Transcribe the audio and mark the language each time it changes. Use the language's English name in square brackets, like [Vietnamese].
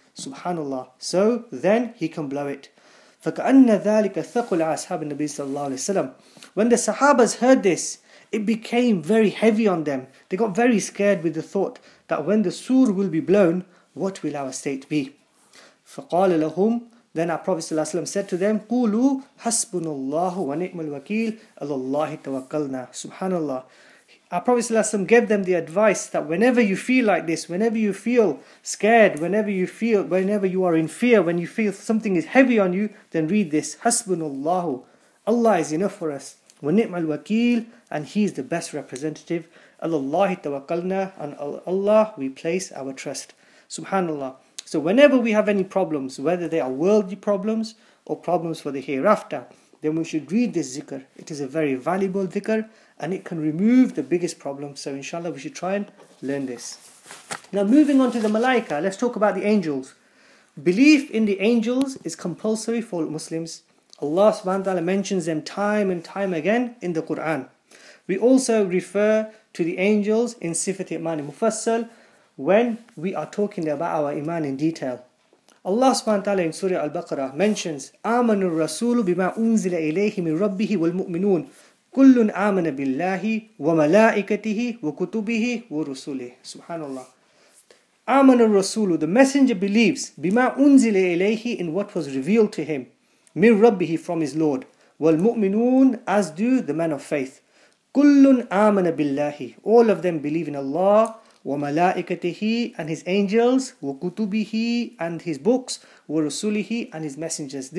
[Arabic] Subhanallah. [English] So then he can blow it. [Arabic] فَكَأَنَّ ذَلِكَ ثَقُلَ أَصْحَابِ النَّبِيِّ صَلَّى اللَّهُ عَلَيْهِ وَسَلَّمَ. [English] When the Sahabas heard this, it became very heavy on them. They got very scared with the thought that when the sur will be blown, what will our state be? [Arabic] فَقَالَ لَهُمْ. [English] Then our Prophet [Arabic] صلى الله عليه وسلم [English] said to them, [Arabic] قُولُوا حَسْبُنَ اللَّهُ وَنِعْمَ الْوَكِيلُ عَلَى اللَّهِ تَوَكَّلْنَا. [English] Subhanallah. Our Prophet ﷺ gave them the advice that whenever you feel like this, whenever you feel scared, whenever you are in fear, when you feel something is heavy on you, then read this. Hasbunallahu, Allah is enough for us. Wa ni'mal wakil, and He is the best representative. Allahi tawakkalna, and Allah we place our trust. Subhanallah. So whenever we have any problems, whether they are worldly problems or problems for the hereafter, then we should read this zikr. It is a very valuable zikr, and it can remove the biggest problem. So inshallah, we should try and learn this. Now moving on to the malaika, let's talk about the angels. Belief in the angels is compulsory for Muslims. Allah subhanahu wa ta'ala mentions them time and time again in the Quran. We also refer to the angels in Sifat Iman Mufassal when we are talking about our iman in detail. Allah subhanahu wa ta'ala in Surah Al-Baqarah mentions, [Arabic] آمَنُ الرَّسُولُ بِمَا أُنزِلَ إِلَيْهِ مِنْ رَبِّهِ وَالْمُؤْمِنُونَ كُلٌّ آمَنَ بِاللَّهِ وَمَلَائِكَتِهِ وَكُتُبِهِ وَرُسُولِهِ. [English] Subhanallah. [Arabic] آمَنَ الرَّسُولُ, [English] the messenger believes, [Arabic] بِمَا أُنزِلَ إِلَيْهِ, [English] in what was revealed to him, [Arabic] مِنْ رَبِّهِ, [English] from his Lord, [Arabic] وَالْمُؤْمِنُونَ, [English] as do the men of faith. [Arabic] كُلٌّ آمَنَ بِاللَّهِ, [English] all of them believe in Allah, [Arabic] وَمَلَائِكَتِهِ, [English] and his angels, [Arabic] وَكُتُبِهِ, [English] and his books, [Arabic] وَرُسُولِهِ, [English] and his messengers.